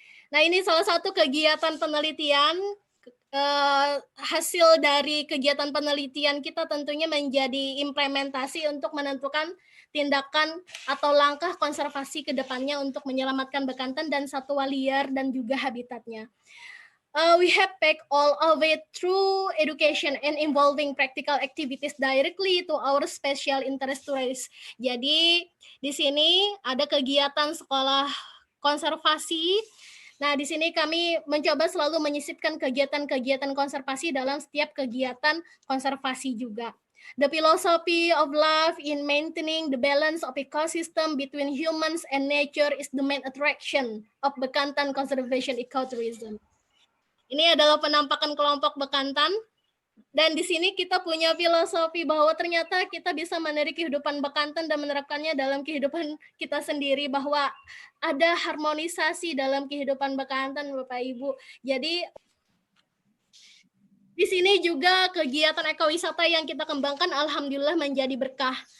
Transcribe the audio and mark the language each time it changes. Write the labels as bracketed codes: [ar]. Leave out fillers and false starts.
[id] Nah, ini salah satu kegiatan penelitian. Hasil dari kegiatan penelitian kita tentunya menjadi implementasi untuk menentukan tindakan atau langkah konservasi ke depannya untuk menyelamatkan Bekantan dan satwa liar dan juga habitatnya. [en] We have packed all of it through education and involving practical activities directly to our special interest tourists. [id] Jadi di sini ada kegiatan sekolah konservasi. Nah, di sini kami mencoba selalu menyisipkan kegiatan-kegiatan konservasi dalam setiap kegiatan konservasi juga. [en] The philosophy of love in maintaining the balance of ecosystem between humans and nature is the main attraction of Bekantan Conservation Ecotourism. [id] Ini adalah penampakan kelompok Bekantan. Dan di sini kita punya filosofi bahwa ternyata kita bisa meniru kehidupan Bekantan dan menerapkannya dalam kehidupan kita sendiri, bahwa ada harmonisasi dalam kehidupan Bekantan, Bapak Ibu. Jadi di sini juga kegiatan ekowisata yang kita kembangkan alhamdulillah menjadi berkah.